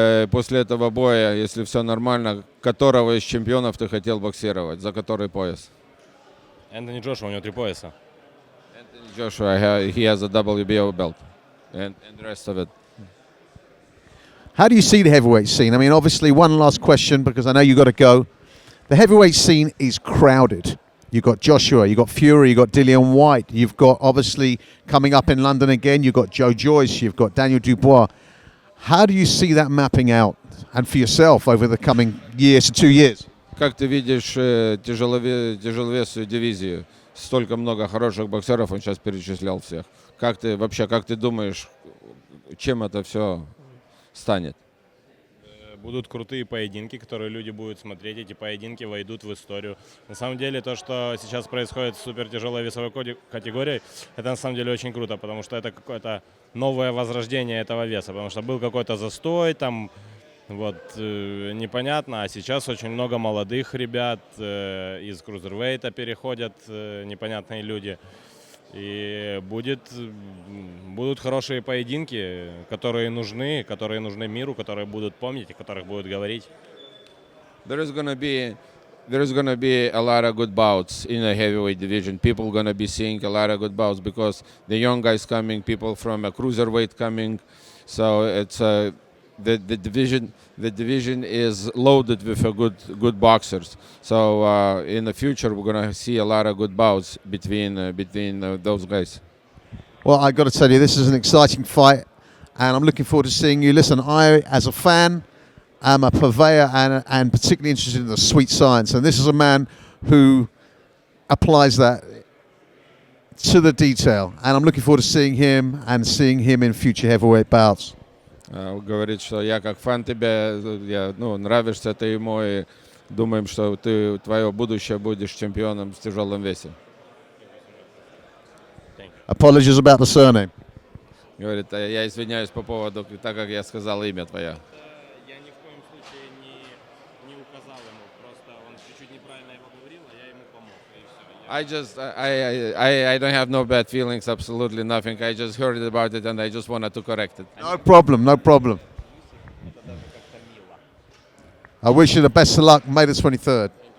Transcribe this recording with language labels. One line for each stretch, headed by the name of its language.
Russian: После этого боя, если все нормально, которого из чемпионов ты хотел боксировать? За который пояс? Энтони Джошуа, у него 3 пояса.
English: Anthony Joshua, he has a WBO belt, and the rest of it. How do you see the heavyweight scene? I mean, obviously, one last question, because I know you've got to go. The heavyweight scene is crowded. You've got Joshua, you've got Fury, you've got Dillian White, you've got, obviously, coming up in London again, you've got Joe Joyce, you've got Daniel Dubois. How do you see that mapping out, and for yourself, over the coming years to 2 years?
Russian: Как ты видишь тяжеловесную дивизию? Столько много хороших боксеров, он сейчас перечислял всех. Как ты думаешь, чем это все станет? Будут крутые поединки, которые люди будут смотреть. Эти поединки войдут в историю. На самом деле, то, что сейчас происходит с супертяжелой весовой категорией, это на самом деле очень круто, потому что это какое-то новое возрождение этого веса. Потому что был какой-то застой, там, вот, непонятно. А сейчас очень много молодых ребят из крузервейта переходят, непонятные люди. И будут хорошие поединки, которые нужны миру, которые будут помнить, о которых будут говорить.
English: There is gonna be a lot of good bouts in the heavyweight division. People gonna be seeing a lot of good bouts because the young guys coming, people from a cruiserweight coming. So it's the division is loaded with a good boxers. So in the future we're gonna see a lot of good bouts between those guys. Well, I got to tell you, this is an exciting fight, and I'm looking forward to seeing you. Listen, I, as a fan, am a purveyor and particularly interested in the sweet science, and this is a man who applies that to the detail, and I'm looking forward to seeing him in future heavyweight bouts.
Russian: Говорит, что я как фан тебя, нравишься ты ему, и думаем, что твое будущее будешь чемпионом в тяжелом весе.
English: Apologies about the surname.
Russian: Говорит, я извиняюсь по поводу, так как я сказал имя твое. Я ни в коем случае не указал ему, просто он чуть-чуть неправильно его говорил, а я ему помог, и все.
English: I don't have no bad feelings, absolutely nothing. I just heard about it and I just wanted to correct it. No problem, no problem. I wish you the best of luck, May the 23rd.